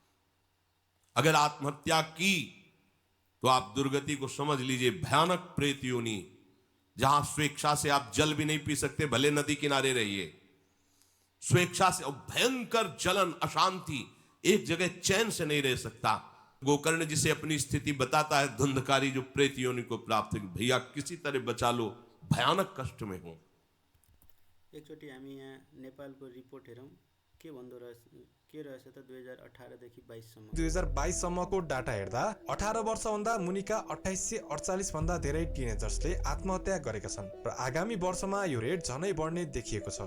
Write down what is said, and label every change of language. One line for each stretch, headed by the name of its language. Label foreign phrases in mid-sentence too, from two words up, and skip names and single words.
Hindi: अगर आत्महत्या की तो आप दुर्गति को समझ लीजिए, भयानक प्रेत योनि, जहां स्वेच्छा से आप जल भी नहीं पी सकते, भले नदी किनारे रहिए, स्वेच्छा से, और भयंकर जलन, अशांति, एक जगह चैन से नहीं रह सकता। गोकर्ण जिसे अपनी स्थिति बताता है, धुंधकारी जो प्रेत योनि को प्राप्त है, भैया किसी तरह बचा लो, भयानक कष्ट में हो।
Nepali: एकचोटि हामी यहाँ नेपालको रिपोर्ट हेरौँ के भन्दो रहेछ त 2018 देखि 22 सम्म 2022 सम्मको डाटा हेर्दा 18 वर्षभन्दा मुनिका 2848 भन्दा धेरै टिनेजर्सले आत्महत्या गरेका छन् र आगामी वर्षमा यो रेट झनै बढ्ने देखिएको छ।